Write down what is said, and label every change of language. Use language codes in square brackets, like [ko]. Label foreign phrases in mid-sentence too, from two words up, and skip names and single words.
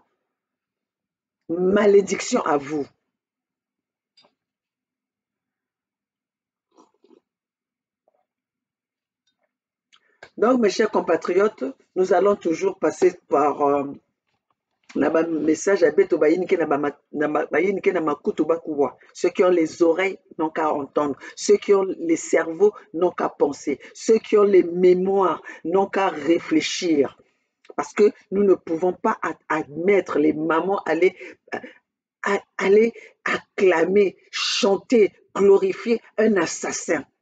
[fr] Malédiction à vous. Donc, mes chers compatriotes, nous allons toujours passer par na message à [kg] beto bayinike na makutu bakuwa. [fr] Ceux qui ont les oreilles n'ont qu'à entendre, ceux qui ont les cerveaux n'ont qu'à penser, ceux qui ont les mémoires n'ont qu'à réfléchir, parce que nous ne pouvons pas admettre les mamans aller acclamer, chanter, glorifier un assassin.